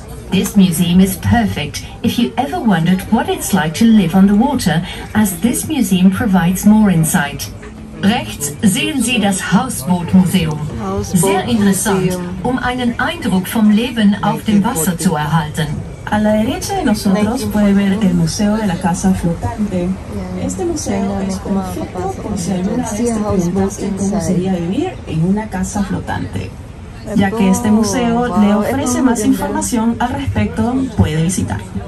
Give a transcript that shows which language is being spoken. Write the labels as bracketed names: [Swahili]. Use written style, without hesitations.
[English] this museum is perfect if you ever wondered what it's like to live on the water, as this museum provides more insight. [German] Rechts sehen Sie das Hausbootmuseum. Sehr interessant, um einen Eindruck vom Leben auf dem Wasser zu erhalten. [Spanish] A la derecha de nosotros puede ver el Museo de la Casa Flotante. Este museo es perfecto por si alguna vez te preguntaste cómo sería vivir en una casa flotante. Ya que este museo le ofrece más información al respecto, puede visitar.